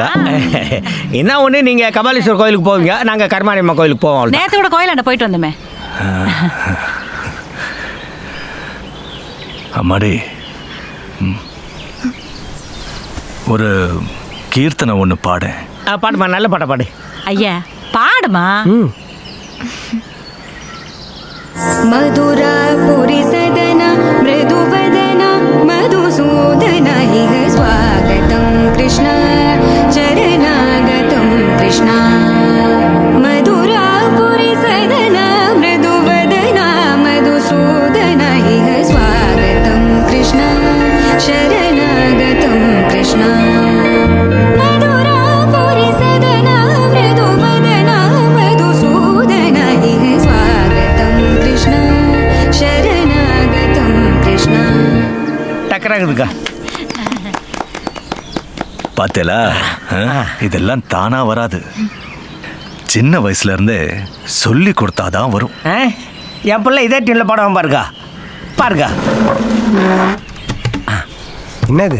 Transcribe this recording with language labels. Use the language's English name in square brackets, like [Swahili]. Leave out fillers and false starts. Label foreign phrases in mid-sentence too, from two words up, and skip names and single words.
[Tamil] என்ன ஒன்று, நீங்கள் கபாலீஸ்வரர் கோயிலுக்கு போவீங்க, நாங்கள் கருமாரியம்மா கோயிலுக்கு போவோம். நேற்று கூட கோயிலாண்ட போயிட்டு வந்தோமே. அம்மாடி, ஒரு கீர்த்தனை ஒன்று பாடு. பாடுமா, நல்ல பாட்டை பாடு. ஐயா பாடுமா. [Sanskrit] मधुरापुरी सदन मृदुवदन मधुसूदन इह स्वागतं कृष्ण चरणागतं कृष्ण मधुरापुरी सदन मृदुवदन मधुसूदन इह स्वागतं कृष्ण शरणागतं कृष्ण मधुरापुरी सदन मृदुवदन मधुसूदन इह स्वागतं कृष्ण शरणागतं कृष्ण. [Tamil] டக்கராகுதுக்கா. பார்த்தேலா, இதெல்லாம் தானா வராது. சின்ன வயசுல இருந்தே சொல்லி கொடுத்தாதான் வரும். என் பிள்ளை இதே டீனில் பாடுவான் பாருக்கா. பாருக்கா. என்னது?